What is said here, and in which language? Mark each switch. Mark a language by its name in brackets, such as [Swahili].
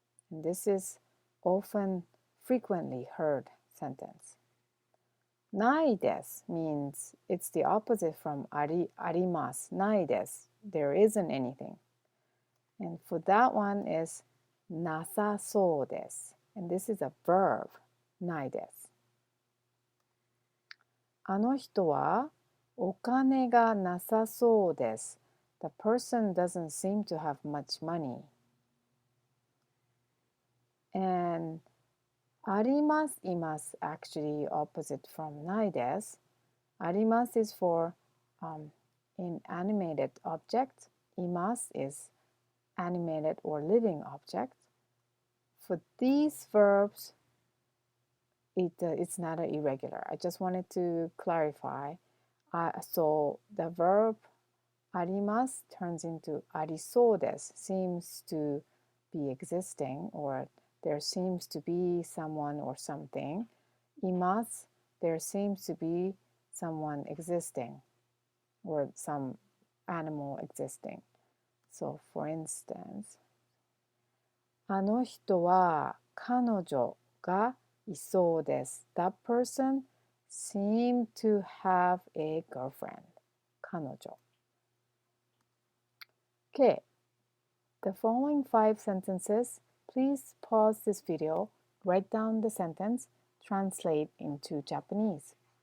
[English] And this is often, frequently heard sentence. ないです means it's the opposite from あります。 [Japanese] ないです。 [English] There isn't anything. And for that one is なさそうです。 And this is a verb. ないです。 [Japanese] あの人はお金がなさそうです。 [English] The person doesn't seem to have much money. And あります、います actually opposite from ないです。あります is for inanimated object. います is animated or living object. For these verbs, it's not irregular. I just wanted to clarify. So the verb あります turns into ありそうです seems to be existing, or there seems to be someone or something. います there seems to be someone existing or some animal existing. So for instance, [Japanese] あの人は彼女がいそうです。 [English] That person seemed to have a girlfriend. [Japanese] 彼女。 [English] Okay, the following 5 sentences, please pause this video, write down the sentence, translate into Japanese.